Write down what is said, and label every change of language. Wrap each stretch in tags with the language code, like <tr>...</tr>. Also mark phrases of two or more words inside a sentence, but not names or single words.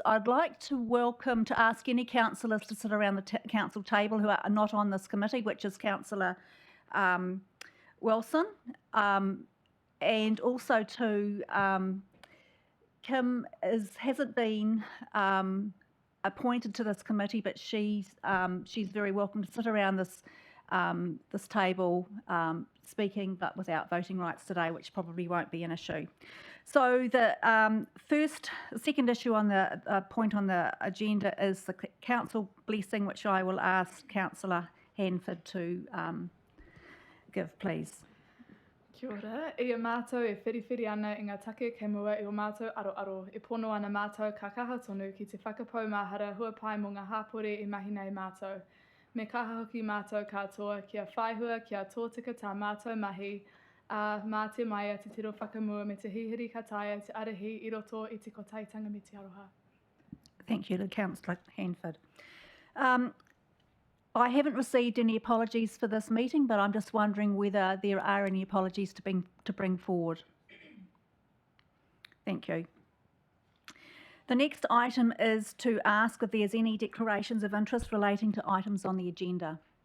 <en>I'd like to ask any councillors to sit around the council table who are not on this committee, which is Councillor Wilson, and also to Kim hasn't been appointed to this committee, but she's very welcome to sit around this table speaking, but without voting rights today, which probably won't be an issue. So the second issue on the point on the agenda is the council blessing, which I will ask Councillor Hanford to give, please.</en> <mi>Kia ora, e a mātou e whiriwhiri ana i ngā take kei mua i o mātou aro, e pono ana mātou ka kaha tonu ki te whakapau mahara hua pai mo ngā hapore i mahina i mātou. Me kaha hoki mātou katoa kia whaihua kia tōtika tā mātou mahi, mā te maia te tiro whakamua me te hihiri kataia te arahi I roto I te kotaitanga me te aroha.</mi> <en>Thank you to Councillor Hanford. I haven't received any apologies for this meeting, but I'm just wondering whether there are any apologies to bring forward. Thank you. The next item is to ask if there's any declarations of interest relating to items on the agenda.</en>